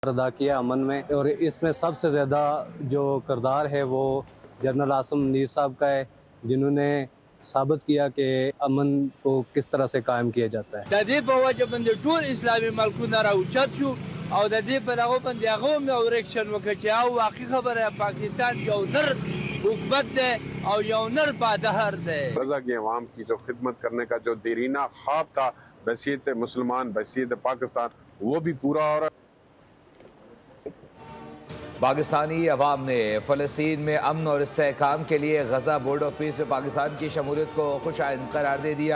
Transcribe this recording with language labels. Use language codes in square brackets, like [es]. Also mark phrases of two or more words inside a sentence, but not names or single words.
[ur] ادا کیا امن میں، اور اس میں سب سے زیادہ جو کردار ہے وہ جنرل عاصم منیر صاحب کا ہے، جنہوں نے ثابت کیا کہ امن کو کس طرح سے قائم کیا جاتا ہے. [ps] د دې په وجه باندې ټول اسلامي ملکونه راوچت شو او د دې په دغه باندې هغه هم یو ریکشن وکړ چې او واقعي خبره پاکستان یو نر حکومت دی او یو نر پادهر دی. [ur] رضا کی عوام کی جو خدمت کرنے کا جو دیرینہ خواب تھا بحیثیت مسلمان بحیثیت پاکستان، وہ بھی پورا ہو رہا ہے. پاکستانی عوام نے فلسطین میں امن اور استحکام کے لیے غزہ بورڈ آف پیس میں پاکستان کی شمولیت کو خوش آئند قرار دے دیا.